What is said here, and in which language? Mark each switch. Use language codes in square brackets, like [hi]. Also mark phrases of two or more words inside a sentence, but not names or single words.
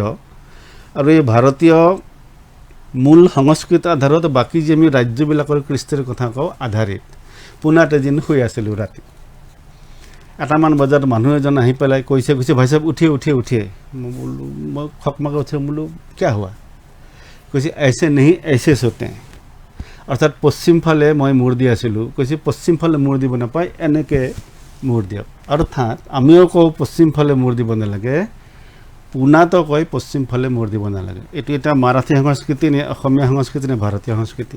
[as] আৰু এই ভাৰতীয় মূল সংস্কৃতিৰ আধাৰত বাকী যে আমি ৰাজ্যবিলাকৰ কৃষ্টিৰ কথা কওঁ আধাৰিত। পুনাত এদিন শুই আছিলোঁ ৰাতি, এটামান বজাত মানুহ এজন আহি পেলাই কৈছে [hi] भाई साहब उठिए [as] মই বোলো, মই খকমাকে উঠে, বোলো কিয় হোৱা? [hi] কৈছে ऐसे नहीं ऐसे सोते हैं। [as] অৰ্থাৎ পশ্চিম ফালে মই মূৰ দি আছিলোঁ, কৈছে পশ্চিম ফালে মূৰ দিব নাপায়, এনেকৈ মূৰ দিয়ক। অৰ্থাৎ আমিও কওঁ পশ্চিম ফালে মূৰ দিব নালাগে, পুনাতো কয় পশ্চিম ফালে মূৰ দিব নালাগে। এইটো এটা মাৰাঠী সংস্কৃতি নে অসমীয়া সংস্কৃতি নে ভাৰতীয় সংস্কৃতি?